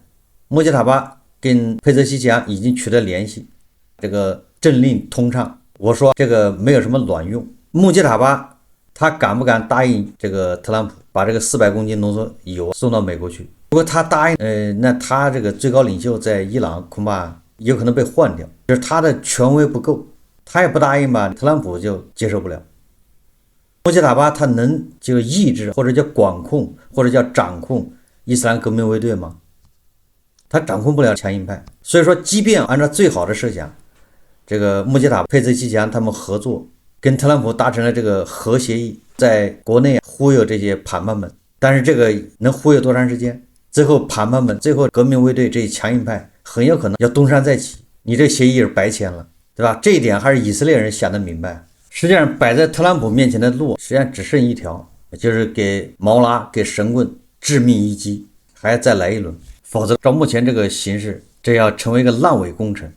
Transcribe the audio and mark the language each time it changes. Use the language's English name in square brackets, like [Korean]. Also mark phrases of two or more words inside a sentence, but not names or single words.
[Chinese] 穆杰塔巴跟佩泽西奇揚已經取得聯繫，這個政令通暢。我說這個沒有什麼卵用。穆杰塔巴他敢不敢答應這個特朗普把這個400公斤濃縮鈾送到美國去？如果他答應，那他這個最高領袖在伊朗恐怕有可能被换掉，就是他的權威不夠，他也不答應吧，特朗普就接受不了。穆杰塔巴他能就抑制或者叫管控或者叫掌控伊斯蘭革命衛队嗎？他掌控不了强硬派。所以說，即便按照最好的設想，這個穆杰塔巴、佩泽西奇揚他們合作，跟特朗普達成了這個核協議，在國內忽悠這些叛叛們，但是這個能忽悠多長時間？最後叛叛們，最後革命衛隊這些強硬派很有可能要東山再起，你這協議是白簽了，對吧？這一點還是以色列人想得明白。實際上擺在特朗普面前的路實際上只剩一條，就是給毛拉給神棍致命一擊，還要再來一輪，否則照目前這個形勢，這要成為一個爛尾工程。